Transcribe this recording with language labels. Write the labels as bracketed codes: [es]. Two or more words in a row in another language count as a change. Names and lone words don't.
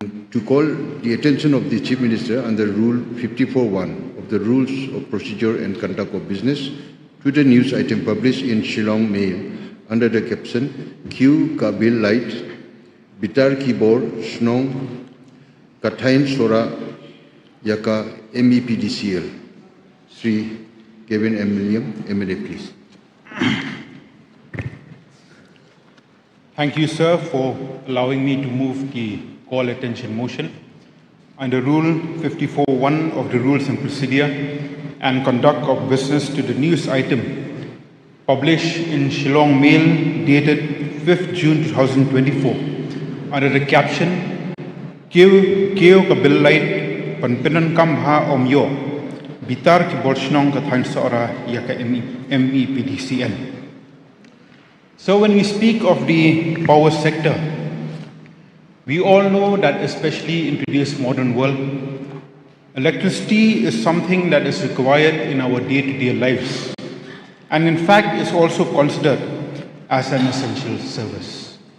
[en] to call the attention of the Chief Minister under Rule 54.1 of the Rules of Procedure and Conduct of Business to the news item published in Shillong Mail under the caption Kiew ka Bill Light, Bitar ki Bor Snong, Kathain Sohra Yaka MEPDCL. Sri Kevin MLA, please. Thank you, sir, for allowing me to move the call attention motion. Under Rule 54.1 of the Rules and Procedure and Conduct of Business to the news item published in Shillong Mail dated 5th June 2024 under the caption Kiew ka Bill Light Panpinan Kamha Omyo Bitar ki Bolshnong Kathain Sohra Yaka MEPDCL. So when we speak of the power sector, we all know that especially in today's modern world, electricity is something that is required in our day-to-day lives, and in fact is also considered as an essential service.